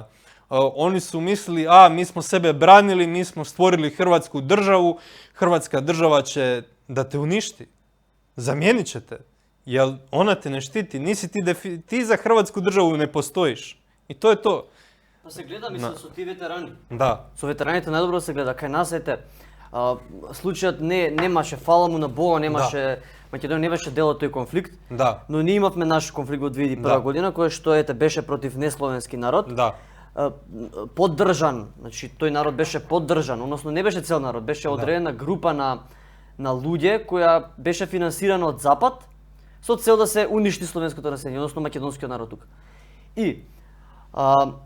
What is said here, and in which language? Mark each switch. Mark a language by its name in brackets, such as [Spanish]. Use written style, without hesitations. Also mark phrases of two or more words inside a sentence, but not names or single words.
[Croatian] Oni su mislili, mi smo sebe branili, mi smo stvorili Hrvatsku državu, Hrvatska država će da te uništi. Zamijenit će te. Jer ona te ne štiti. Ti za Hrvatsku državu ne postojiš. I to je to. Pa se gleda, mislim, su ti veterani. Da. [Macedonian] Су ветераните најдобро се гледа. Кај нас, случајот немаше, фала му на Бога, Македонија не беше дел од тој конфликт, но ние имавме наш конфликт во 2001 година, кој што беше против несловенски народ. Поддржан, значи тој народ беше поддржан, односно не беше цел народ, беше одредена група на луѓе која беше финансирана од Запад со цел да се уништи словенското население, односно македонскиот народ тука.